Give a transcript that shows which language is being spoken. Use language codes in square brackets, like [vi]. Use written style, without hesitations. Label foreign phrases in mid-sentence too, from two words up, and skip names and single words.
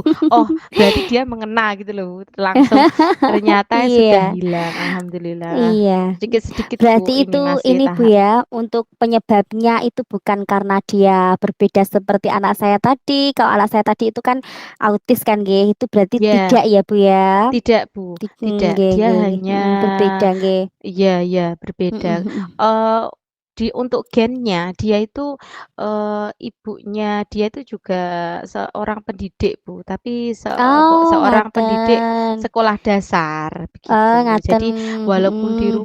[id] Oh, berarti dia mengena gitu loh, Bu. Langsung ternyata sudah Iya. hilang, alhamdulillah. Iya, Sedikit-sedikit, berarti Bu, itu ini masih ini Bu tahap. ya, untuk penyebabnya itu bukan karena dia berbeda seperti anak saya tadi. Kalau anak saya tadi itu kan autis kan, nggih. Itu berarti tidak Ya, ya Bu ya? tidak, Bu, tidak. Nggih, Dia nggih, nggih. hanya Berbeda nggih. iya iya, berbeda. Mhm mhm. Eee untuk gennya, dia itu, ibunya dia itu juga seorang pendidik, Bu, tapi Oh, seorang pendidik ngaten. sekolah dasar, begitu. Ngaten. Jadi walaupun di